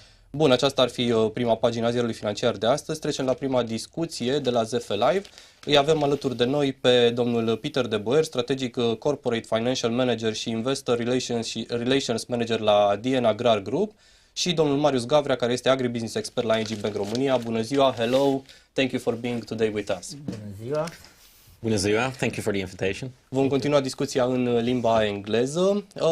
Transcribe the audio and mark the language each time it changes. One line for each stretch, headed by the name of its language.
Romanian: Bun, aceasta ar fi prima pagina ziarului financiar de astăzi. Trecem la prima discuție de la ZF Live. Îi avem alături de noi pe domnul Peter de BOER, Strategic Corporate Financial Manager și Investor Relations Manager la AGRAR Group, și domnul Marius GAVREA, care este agribusiness expert la Bank România. Bună ziua,
English: hello, thank you for being today with us.
Romanian: Bună ziua. Bună ziua,
English: thank you for the invitation.
Romanian: Vom continua discuția în limba engleză.